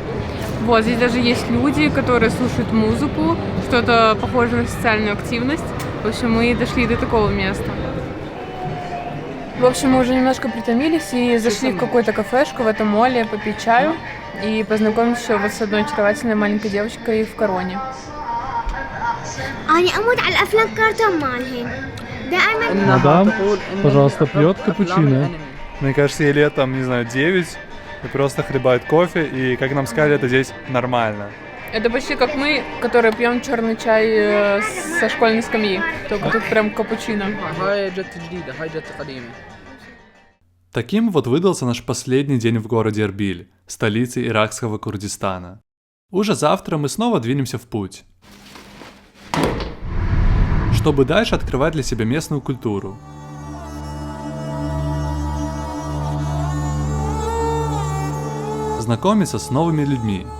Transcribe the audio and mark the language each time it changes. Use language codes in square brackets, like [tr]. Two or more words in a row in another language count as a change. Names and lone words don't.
[ru] Вот, здесь даже есть люди, которые слушают музыку, что-то похожее на социальную активность. В общем, мы дошли до такого места. В общем, мы уже немножко притомились и зашли в какую-то кафешку в этом моле попить чаю и познакомились еще вот с одной очаровательной маленькой девочкой в короне. [ar] أنا أموت على الأفلام كرتون مالهن دائما. [ru] Мадам, пожалуйста, пьет капучино. Мне кажется, ей лет там, не знаю, 9, и просто хлебает кофе, и, как нам сказали, это здесь нормально. Это почти как мы, которые пьем черный чай со школьной скамьи, только тут прям капучино. [ar] هاي جت جديدة هاي جت قديمة. [ru] Таким вот выдался наш последний день в городе Эрбиль, столице иракского Курдистана. Уже завтра мы снова двинемся в путь, чтобы дальше открывать для себя местную культуру. Знакомиться с новыми людьми.